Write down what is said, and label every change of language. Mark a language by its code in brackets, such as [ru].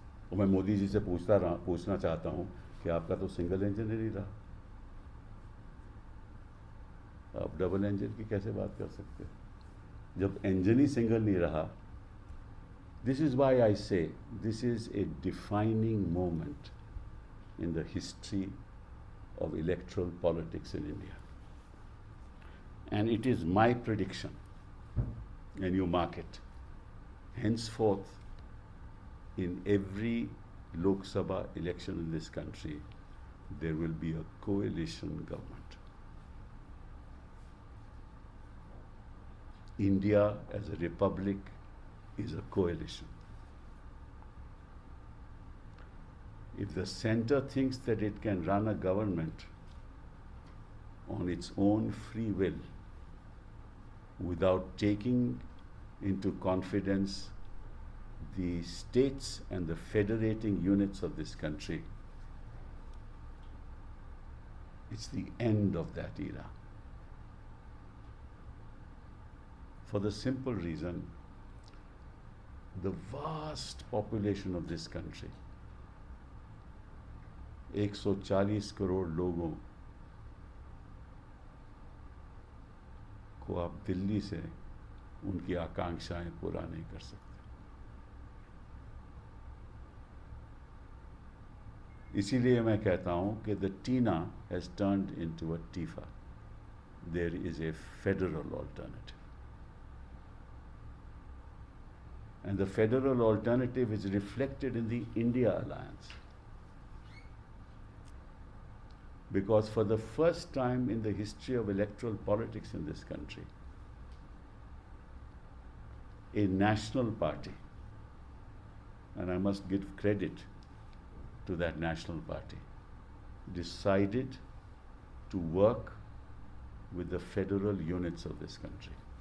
[hi] और मैं मोदी जी से पूछना चाहता हूं कि आपका तो सिंगल इंजन ही रहा, आप डबल इंजन की कैसे बात कर सकते हैं जब इंजन ही सिंगल नहीं रहा। [en] This is why I say this is a defining moment in the history of electoral politics in India. And it is my prediction, and you mark it, henceforth, in every Lok Sabha election in this country, there will be a coalition government. India as a republic is a coalition. If the center thinks that it can run a government on its own free will without taking into confidence the states and the federating units of this country, it's the end of that era. For the simple reason, the vast population of this country, [hi] 140 crore लोगों को आप दिल्ली से उनकी आकांक्षाएं पूरा नहीं कर सकते। इसीलिए मैं कहता हूं कि [en] The TINA has turned into a TIFA. There is a federal alternative, and the federal alternative is reflected in the India alliance. Because for the first time in the history of electoral politics in this country, a national party, and I must give credit to that national party, decided to work with the federal units of this country.